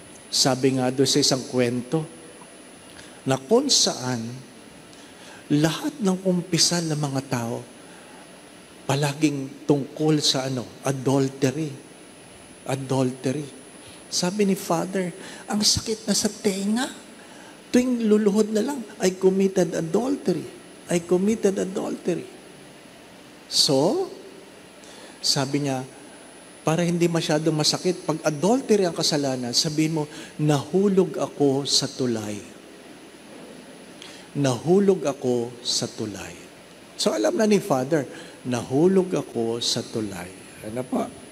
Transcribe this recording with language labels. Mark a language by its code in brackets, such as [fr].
[tl] Sabi nga doon sa isang kwento, na kung saan lahat ng kumpisal ng mga tao palaging tungkol sa adultery. Adultery. Sabi ni Father, ang sakit na sa tenga. Tuwing luluhod na lang, [en] I committed adultery. I committed adultery. [tl] So, sabi niya, para hindi masyadong masakit, pag adultery ang kasalanan, sabihin mo, nahulog ako sa tulay. Nahulog ako sa tulay. So alam na ni Father, nahulog ako sa tulay. Ano po?